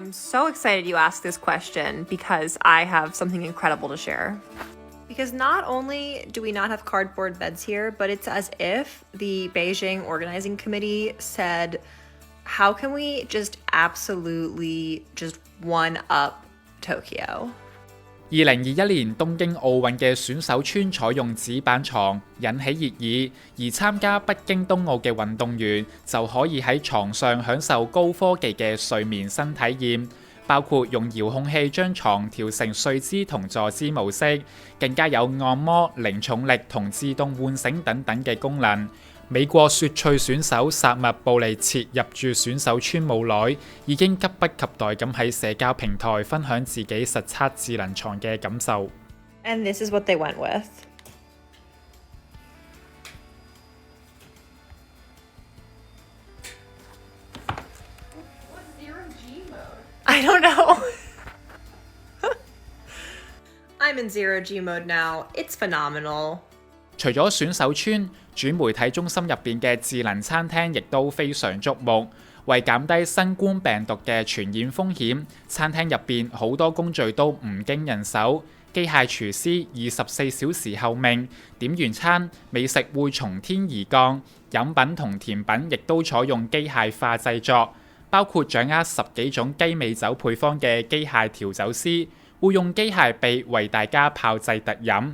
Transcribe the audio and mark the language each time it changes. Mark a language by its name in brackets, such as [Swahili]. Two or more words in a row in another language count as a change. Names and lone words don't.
[English] so excited you asked this question because I have something incredible to share. Because not only do we not have cardboard beds here, but it's as if the Beijing organizing committee said, how can we just absolutely just one up Tokyo? [Cantonese] 2021 年東京奧運嘅選手村採用紙板床，引起熱議，而參加北京冬奧嘅運動員就可以喺床上享受高科技嘅睡眠新體驗，包括用遙控器將床調成睡姿同坐姿模式，更加有按摩、零重力同自動喚醒等等嘅功能。美國雪橇選手薩默布利切入住選手村冇耐，已經急不及待咁喺社交平台分享自己實測智能床嘅感受。 [English] And this is what they went with. What's zero G mode? I don't know. I'm in zero G mode now. It's phenomenal. [Cantonese] 除咗選手村，主媒體中心入邊嘅智能餐廳亦都非常矚目。為減低新冠病毒嘅傳染風險，餐廳入邊好多工序都唔經人手，機械廚師24小時候命，點完餐，美食會從天而降，飲品同甜品亦都採用機械化製作，包括掌握10幾種雞尾酒配方嘅機械調酒師，會用機械臂為大家炮製特飲。